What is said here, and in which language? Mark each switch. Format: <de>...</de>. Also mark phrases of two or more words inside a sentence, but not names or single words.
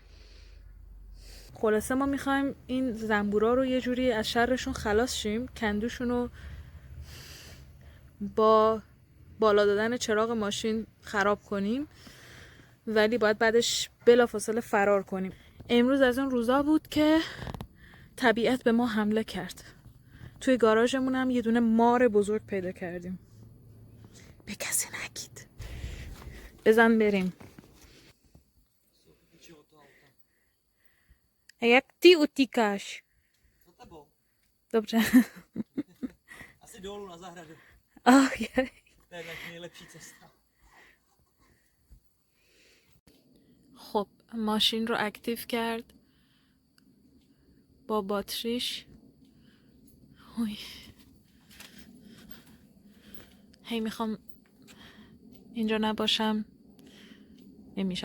<fa>خلاصه ما میخوایم این زنبورا رو یه جوری از شرشون خلاص شیم، کندوشون رو با بالا دادن چراغ ماشین خراب کنیم، ولی باید بعدش بلافاصله فرار کنیم. امروز از اون روزا بود که طبیعت به ما حمله کرد. توی گاراژمون هم یه دونه مار بزرگ پیدا کردیم. به کسی نگید. بزن بریم.</fa> <cs>Jak ty utíkáš? Za tebou. Dobře. Asi dolů na zahradu. Okay. To je tak nejlepší cesta.</cs> <fa>خب ماشین رو اکتیو کرد با باتریش. هی میخوام اینجا نباشم، نمیشه.</fa>